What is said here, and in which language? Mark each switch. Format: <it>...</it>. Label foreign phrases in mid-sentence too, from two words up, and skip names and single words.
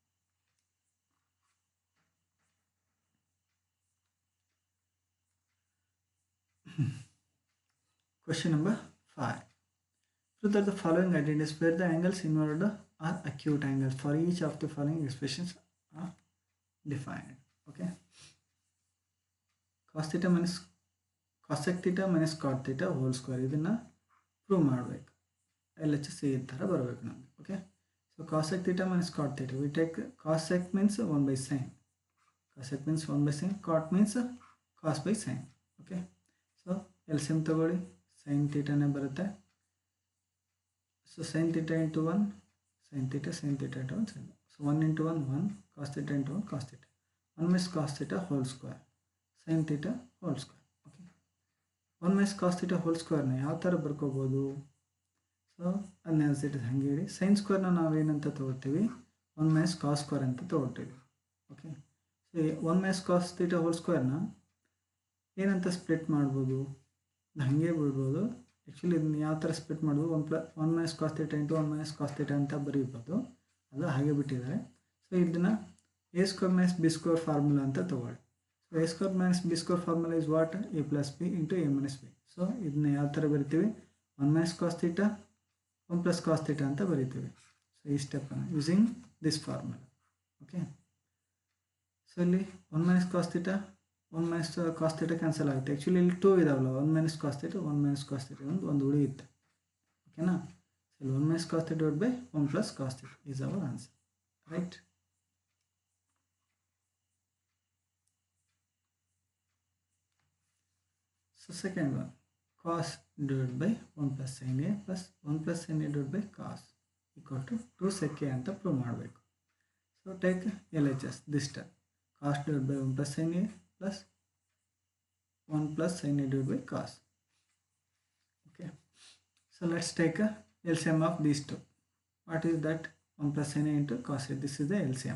<en>Question number 5. Prove that the following identities where the angles involved are acute angles for each of the following expressions are defined. Okay. Cos theta minus cosec theta minus cot theta whole square</en> <kn>ಇದನ್ನ ಪ್ರೂವ್ ಮಾಡಬೇಕು.</kn> <en>LHS</en> <kn>ಈ ಥರ ಬರಬೇಕು ನಮಗೆ.</kn> <en>okay. so cosec theta minus cot theta, we take cosec means 1 by sin, cosec means 1 by sin, cot means cos by sin. ಓಕೆ. ಸೊ LCM ತಗೊಳ್ಳಿ, sin thetaನೇ ಬರುತ್ತೆ. ಸೊ sin theta into 1 sin theta into 1 sin. So 1 into 1 1 cos theta into 1 cos theta. 1 minus cos theta whole square sin theta whole square. Okay. 1 minus cos theta whole square</en> <kn>ನ ಯಾವ ಥರ ಬರ್ಕೋಬೋದು? ಸೊ ಅನ್ನಿಸಿಟ್ಟು ಹಾಗೆ ಹೇಳಿ,</kn> <en>sin square</en> <kn>ನ ನಾವೇನಂತ ತಗೋತೀವಿ</kn> <en>1 minus cos square</en> <kn>ಅಂತ ತಗೋತೀವಿ. ಓಕೆ.</kn> <en>ಸೊ 1 minus cos theta whole square</en> <kn>ನ ಏನಂತ ಸ್ಪ್ಲಿಟ್ ಮಾಡ್ಬೋದು? ಹಾಗೆ ಬಿಡ್ಬೋದು. ಆ್ಯಕ್ಚುಲಿ ಇದನ್ನ ಯಾವ ಥರ ಸ್ಪ್ಲಿಟ್ ಮಾಡೋದು,</kn> <en>1 minus cos theta into 1 minus cos theta</en> <kn>ಅಂತ ಬರೀಬೋದು, ಅದು ಹಾಗೆ ಬಿಟ್ಟಿದ್ದಾರೆ.</kn> <en>ಸೊ ಇದನ್ನು a square minus b square ಫಾರ್ಮುಲಾ</en> <kn>ಅಂತ ತಗೊಳ್ಳಿ.</kn> <en>ಸೊ a square minus b square formula is what? a plus b into a minus b. ಸೊ</en> <kn>ಇದನ್ನ ಯಾವ ಥರ ಬರಿತೀವಿ?</kn> <en>1 minus cos theta 1 plus cos theta</en> <kn>ಅಂತ ಬರಿತೀವಿ.</kn> <en>ಸೊ ಈ ಸ್ಟೆಪ್ಪನ್ನು using this formula. okay. ಸೊ ಇಲ್ಲಿ 1 minus cos theta 1 minus cos theta ಕ್ಯಾನ್ಸಲ್ ಆಗುತ್ತೆ. ಆ್ಯಕ್ಚುಲಿ</en> <kn>ಇಲ್ಲಿ 2 ಇದಾವಲ್ಲ,</kn> <en>1 minus cos theta 1 minus cos theta</en> <kn>ಒಂದು ಉಳಿಯುತ್ತೆ.</kn> <en>ಓಕೆನಾ. ಸೊ ಇಲ್ಲಿ 1 minus cos theta divided by 1 plus cos theta is our answer. Right? So second one, cos divided by 1 plus sin a plus 1 plus sin a divided by cos equal to 2 sec a</en> <kn>ಅಂತ ಪ್ರೂವ್ ಮಾಡಬೇಕು.</kn> <en>so take LHS this term, cos divided by 1 plus sin a plus 1 plus sin a divided by cos. Okay. So let's take a LCM of these two. What is that? 1 plus sin a into cos a. This is the LCM.</en>